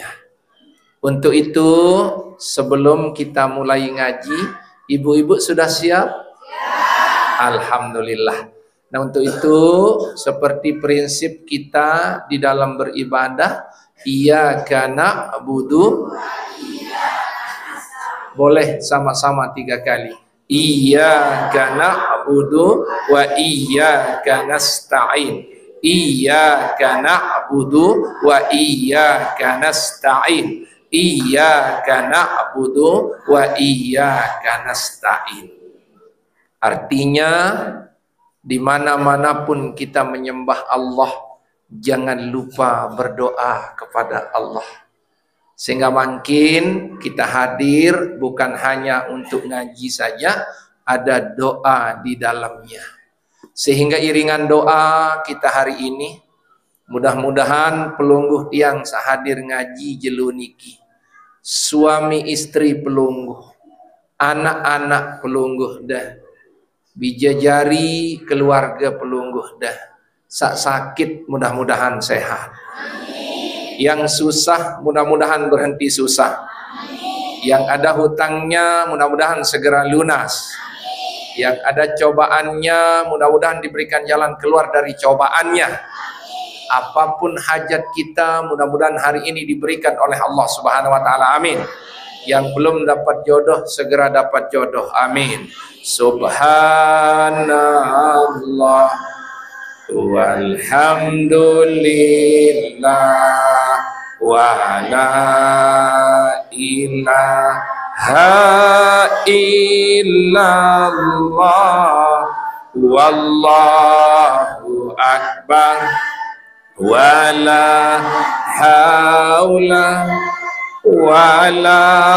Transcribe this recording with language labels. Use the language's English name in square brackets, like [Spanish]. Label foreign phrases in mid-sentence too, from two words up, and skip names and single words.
[Indonesian] Untuk itu, sebelum kita mulai ngaji, ibu-ibu sudah siap? Alhamdulillah. Nah, untuk itu, seperti prinsip kita di dalam beribadah, [Arabic] إياك نعبد, [Indonesian] boleh sama-sama 3 kali. [Arabic] إياك نعبد وإياك نستعين. إياك نعبد وإياك نستعين. إياك نعبد وإياك نستعين. [Indonesian] Artinya, di mana-mana pun kita menyembah Allah, jangan lupa berdoa kepada Allah. Sehingga makin kita hadir bukan hanya untuk ngaji saja, ada doa di dalamnya. Sehingga iringan doa kita hari ini, [Sasak] mudah-mudahan pelungguh tiang sahadir ngaji jeluniki, [Indonesian] suami istri pelungguh, anak-anak [Sasak] pelungguh dah, [Indonesian] bijajari keluarga [Sasak] pelungguh dah, [Indonesian] sakit mudah-mudahan sehat. Yang susah mudah-mudahan berhenti susah. Yang ada hutangnya mudah-mudahan segera lunas. Yang ada cobaannya mudah-mudahan diberikan jalan keluar dari cobaannya. Apapun hajat kita mudah-mudahan hari ini diberikan oleh Allah [Arabic] سبحانه وتعالى. [Indonesian] Amin. Yang belum dapat jodoh segera dapat jodoh. Amin. [Arabic] سبحان الله والحمد لله ولا إله إلا الله والله أكبر ولا حول ولا